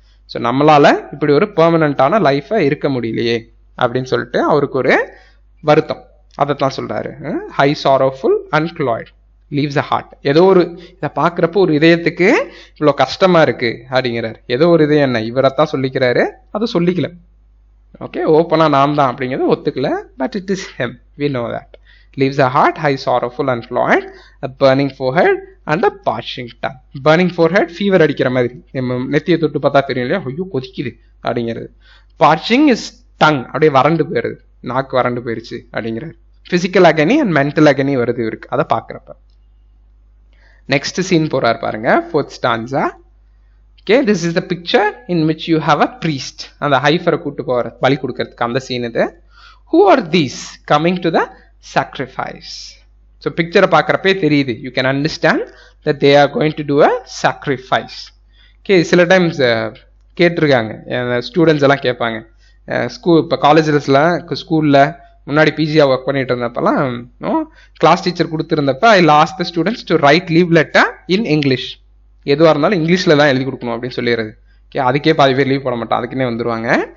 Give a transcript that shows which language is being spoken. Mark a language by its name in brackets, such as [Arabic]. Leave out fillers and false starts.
[Tamil] So நம்மளால இப்படி ஒரு பெர்மனண்டான லைஃபை இருக்க முடியலையே அப்படின்னு சொல்லிட்டு அவருக்கு ஒரு வருத்தம். அதைத்தான் சொல்றாரு. [English] High sorrowful and cloyed leaves a heart. [Tamil] ஏதோ ஒரு இதை பார்க்குறப்போ ஒரு இதயத்துக்கு இவ்வளோ கஷ்டமா இருக்கு அப்படிங்கிறார். ஏதோ ஒரு இதயம் என்ன, இவரைத்தான் சொல்லிக்கிறாரு, அதை சொல்லிக்கல. ஓகே, ஓப்பனா நான் தான் அப்படிங்கிறது ஒத்துக்கல. [English] But it is hmm, we know that. leaves a heart, high, sorrowful and fluent, a burning forehead and a parching tongue. [Tamil] Burning forehead, fever அடிக்கிற மாதிரி, நெத்தியை தொட்டு பார்த்தா தெரியும் இல்லையா, ஐயோ கொதிக்குது அப்படிங்கிறது. Parching is tongue, அப்படியே வறண்டு போயிருது, நாக்கு வறண்டு போயிருச்சு அப்படிங்கிறார். Physical agony and mental agony வருது இருக்கு, அதை பார்க்குறப்ப. நெக்ஸ்ட் சீன் போறார் பாருங்க, [English] fourth stanza. Okay, this is the picture in which you have a priest. [Tamil] அந்த ஹைஃபரை கூட்டு போற பலி கொடுக்கிறதுக்கு அந்த சீன் இது. [English] Who are these coming to the sacrifice? So [Tamil] பிக்சரை பார்க்குறப்பே தெரியுது, [English] you can understand that they are going to do a sacrifice. [Tamil] Okay, சில டைம்ஸ் கேட்டிருக்காங்க, ஸ்டூடெண்ட்ஸ் எல்லாம் கேட்பாங்க, இப்போ காலேஜஸ்லாம் ஸ்கூலில் முன்னாடி பிஜியாக ஒர்க் பண்ணிட்டு இருந்தப்பெல்லாம் class teacher கொடுத்துருந்தப்ப [English] I lost the students to write leave letter in English. [Tamil] எதுவாக இருந்தாலும் இங்கிலீஷில் தான் எழுதி கொடுக்கணும் அப்படின்னு சொல்லிடுறது. ஓகே, அதுக்கே பாதி பேர் லீவ் போட மாட்டோம், அதுக்குன்னே வந்துடுவாங்க.